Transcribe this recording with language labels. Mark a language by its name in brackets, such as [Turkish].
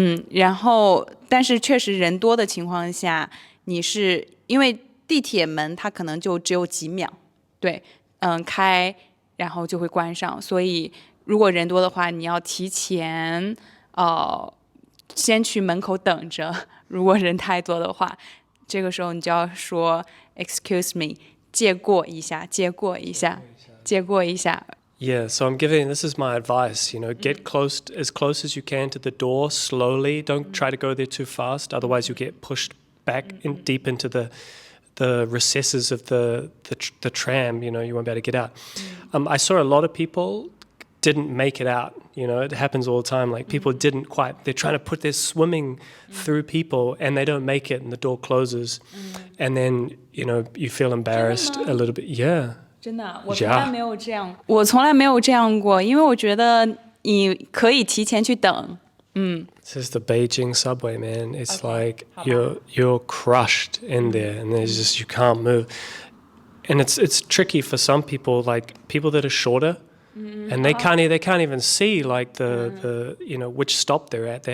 [Chinese] 然后但是确实人多的情况下，你是因为地铁门它可能就只有几秒，对，开然后就会关上，所以如果人多的话，你要提前先去门口等着。如果人太多的话，这个时候你就要说 [English] "Excuse me"， [Chinese] 借过一下，借过一下，借过一下。 [English] Yeah, so this is my advice, get as close as you can to the door slowly. Don't try to go there too fast, otherwise you get pushed back deep into the recesses of the tram, you won't be able to get out. I saw a lot of people didn't make it out, it happens all the time. Like people they're trying to put their swimming through people and they don't make it and the door closes. And then, you feel embarrassed a little bit. Yeah. [Chinese] 真的，我从来没有这样，我从来没有这样过，因为我觉得你可以提前去等。 [English] This is the Beijing subway, man. It's like you're crushed in there, and there's just you can't move. And it's tricky for some people, like people that are shorter, and they can't even see like the which stop they're at.